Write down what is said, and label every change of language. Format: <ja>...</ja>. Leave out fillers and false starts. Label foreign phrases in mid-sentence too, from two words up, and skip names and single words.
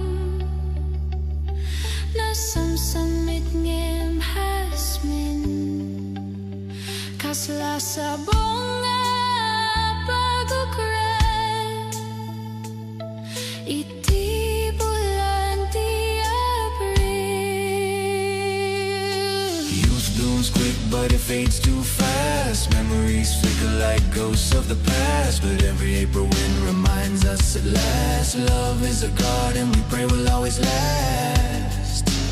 <ilo>Nasamsamit ngem hasmin Kasla sa bunga pagukret Iti bulan ti Abril</ilo> <en>Youth blooms quick but it fades too fast Memories flicker like ghosts of the past But every April wind reminds us at last Love is a garden we pray will always last</en>